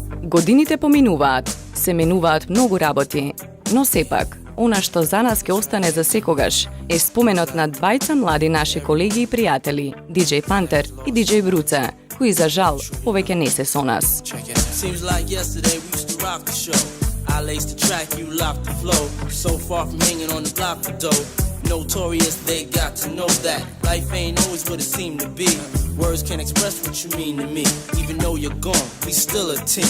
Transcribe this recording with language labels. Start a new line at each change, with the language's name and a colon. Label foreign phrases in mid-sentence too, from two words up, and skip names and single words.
Macedonian: Годините поминуваат, се менуваат многу работи, но сепак, она што за нас ќе остане за секогаш е споменот на двајца млади наши колеги и пријатели, DJ Panther и DJ Bruce, кои за жал повеќе не се со нас.
English: Seems like yesterday we used to rock the show. I laced the track, you locked the flow. So far from hanging on the block for dough. Notorious, they got to know that life ain't always what it seemed to be. Words can't express what you mean to me. Even though you're gone, we still a team.